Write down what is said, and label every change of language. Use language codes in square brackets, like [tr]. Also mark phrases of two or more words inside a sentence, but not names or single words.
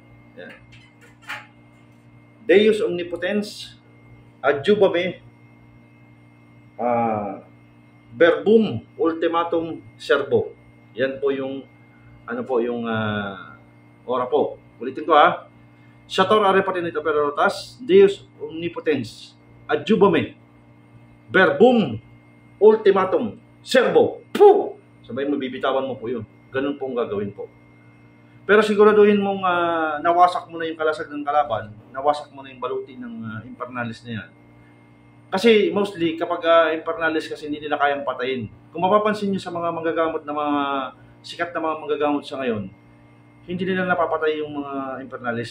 [tl] Yan. [la] Deus Omnipotens Adjubame Verbum Ultimatum Servo. [tl] Yan po yung ora po. Ulitin ko ha. [la] Sator Are Potinit Opera Rotas, Deus Omnipotens Adjubame Verbum Ultimatum Servo. Puh! [tl] Sabay mabibitawan mo po yun. Ganun po ang gagawin po. Pero siguraduhin mong nawasak mo na yung kalasag ng kalaban, nawasak mo na yung baluti ng Infernalis na yan. Kasi mostly, kapag Infernalis kasi hindi nila kayang patayin. Kung mapapansin nyo sa mga manggagamot na mga sikat na mga manggagamot sa ngayon, hindi nila napapatay yung mga Infernalis.